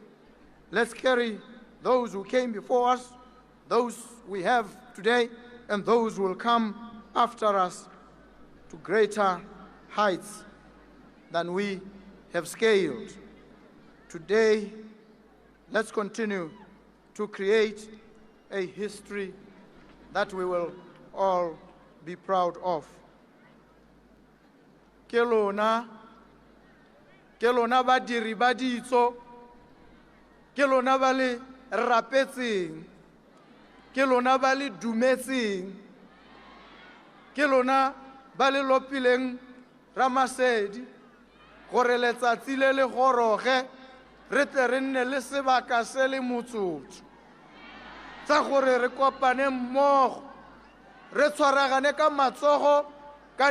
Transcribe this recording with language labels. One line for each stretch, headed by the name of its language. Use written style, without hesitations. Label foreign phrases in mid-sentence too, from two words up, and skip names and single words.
English: Let's carry those who came before us, those we have today, and those who will come after us to greater heights than we have scaled. Today, let's continue to create a history that we will all be proud of.
Tswana: Ke lona badiri ba ditso, ke lona ba le rapetseng, ke lona ba le dumetseng, ke lona ba le lopileng Ramasedi gore letsatsi le le goroge re tle re nne le sebaka se le motsotso tsa gore re kopane mmogo re tshwaragane ka matsogo ka